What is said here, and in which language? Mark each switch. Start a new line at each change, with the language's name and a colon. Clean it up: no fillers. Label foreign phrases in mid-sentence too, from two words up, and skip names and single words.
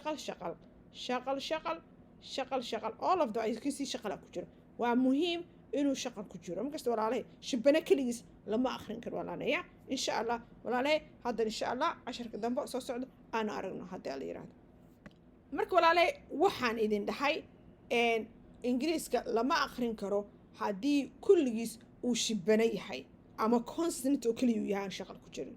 Somali: shaqal
English: all of the
Somali: ay kasii shaqala ku jiro waa muhiim inuu shaqal ku jiro markasta walaalahay shibana keligiis lama akhrin karo walaalaya
Arabic: insha allah
Somali: walaalahay hadda
Arabic: insha allah
Somali: casharka dambe soo socdo aan aragno haddii la yiraahdo marka walaalahay waxaan idin dhahay ingiriiska lama akhrin karo haddii kulligiis uu shibana yahay ama constant oo kaliya yahay aan shaqal ku jirin